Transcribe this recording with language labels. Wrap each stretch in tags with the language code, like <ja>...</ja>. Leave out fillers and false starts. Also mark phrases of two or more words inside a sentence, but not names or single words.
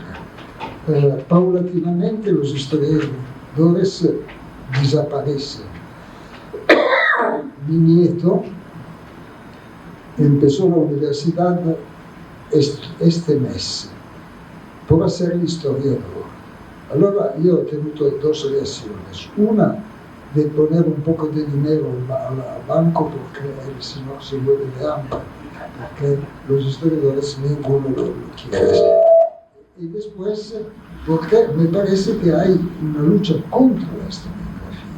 <es>Paulatinamente los historiadores desaparecen. Mi nieto empezó la universidad este mes por hacer el historiador.</es> <it>Allora io ho tenuto</it> <es>dos reacciones. Una, de poner un poco de dinero al banco porque él si no se muere de hambre, porque los historiadores ninguno lo quiere. Y después, porque me parece que hay una lucha contra la historiografía.</es>